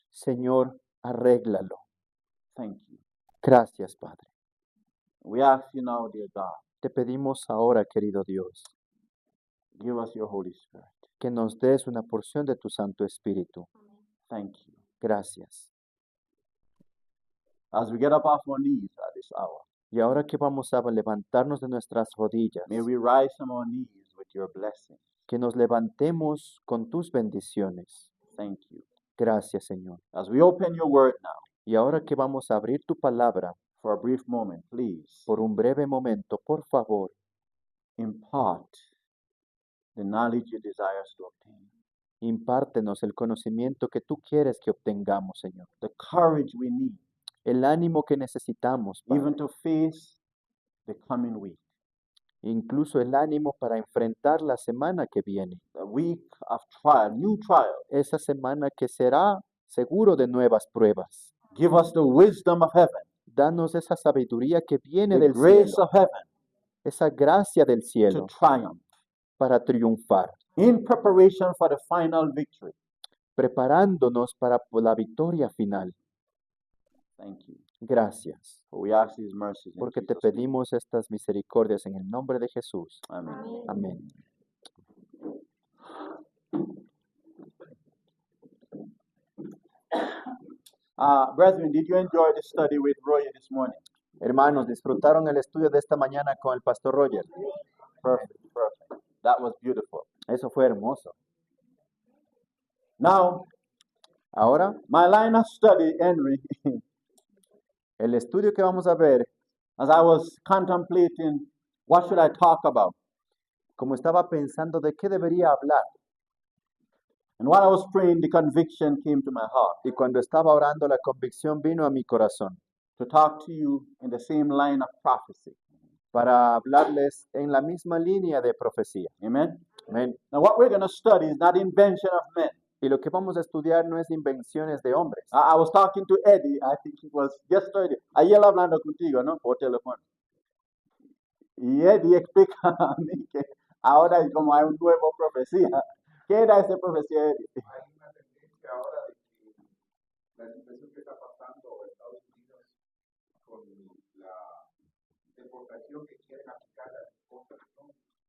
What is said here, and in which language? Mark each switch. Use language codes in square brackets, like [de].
[es] Señor, arréglalo. [en] Thank you. [es] Gracias, Padre. [en] We ask you now, dear God, [es] Te pedimos ahora, querido Dios, [en] give us your Holy Spirit. [es] que nos des una porción de tu Santo Espíritu. [en] Thank you. [es] Gracias. [en] As we get up off our knees at this hour, [es] Y ahora que vamos a levantarnos de nuestras rodillas, [en] may we rise from our knees with your blessing. [es] que nos levantemos con tus bendiciones. [en] Thank you. [es] Gracias, Señor. [en] As we open your word now, [es] Y ahora que vamos a abrir tu palabra, [en] for a brief moment, please [es] por un breve momento, por favor, [en] impart the knowledge you desire us to obtain, [es] impártenos el conocimiento que tú quieres que obtengamos, Señor. [en] the courage we need, [es] El ánimo que necesitamos, Padre. [en] even to face the coming week, [es] Incluso el ánimo para enfrentar la semana que viene. [en] a week of trial, new trial. [es] Esa semana que será seguro de nuevas pruebas. [en] Give us the wisdom of heaven, [es] Danos esa sabiduría que viene [en] the [es] del [en] grace [es] cielo, [en] of heaven [es] esa gracia del [en] to [es] cielo [en] triumph [es] para triunfar, [en] in preparation for the final victory. [es] preparándonos para la victoria final. [en] Thank you. [es] Gracias, [en] For we ask these mercies in [es] porque te [en] Jesus' name. [es] pedimos estas misericordias en el nombre de Jesús. [en] Amen. [es] Amén. [en] Brethren, did you enjoy the study with Roy this morning? [es] Hermanos, ¿disfrutaron el estudio de esta mañana con el pastor Roger? [en] Perfect, perfect. That was beautiful. [es] Eso fue hermoso. [en] Now, [es] Ahora, [en] my line of study, Henry, [es] el estudio que vamos a ver, [en] as I was contemplating what should I talk about, [es] como estaba pensando de qué debería hablar, [en] and while I was praying, the conviction came to my heart. [es] y cuando estaba orando, la convicción vino a mi corazón. [en] to talk to you in the same line of prophecy. [es] para hablarles en la misma línea de profecía. [en] Amen. [es] Amén. [en] Now, what we're going to study is not invention of men. [es] Y lo que vamos a estudiar no es invenciones de hombres. [en] I was talking to Eddie, I think it was yesterday. [es] Ayer hablando contigo, ¿no? Por teléfono. Y Eddie explica a mí que ahora es como hay un nuevo profecía. ¿Qué era esa profecía, Eddie? Hay una tendencia ahora de que la situación que está pasando en Estados Unidos con la deportación que quieren aplicar a las costas, ¿no?